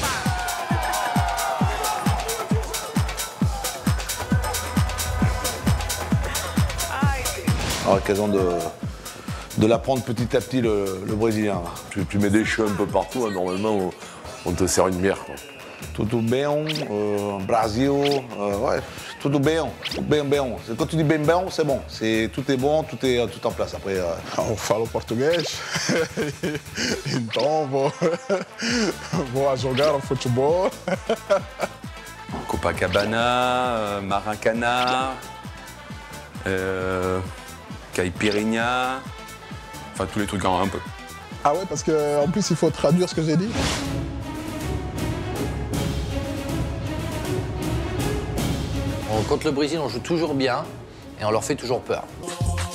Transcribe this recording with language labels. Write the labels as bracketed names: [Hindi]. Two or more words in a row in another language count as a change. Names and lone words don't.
[French] À l'occasion de l'apprendre petit à petit le brésilien. Tu mets des cheveux un peu partout, hein, normalement, on te sert une bière, quoi. [Portuguese] Tudo bem, Brasil, ouais, tudo bem, bem. [French] Quand tu dis bem, c'est bon. Tout est bon, tout est tout en place. Après, [Portuguese] Eu falo português, então vou a jogar futebol. Copacabana, Maracana, Caipirinha, [French] enfin tous les trucs un peu. Ah ouais, parce qu'en plus, il faut traduire ce que j'ai dit. Contre le Brésil, on joue toujours bien et on leur fait toujours peur.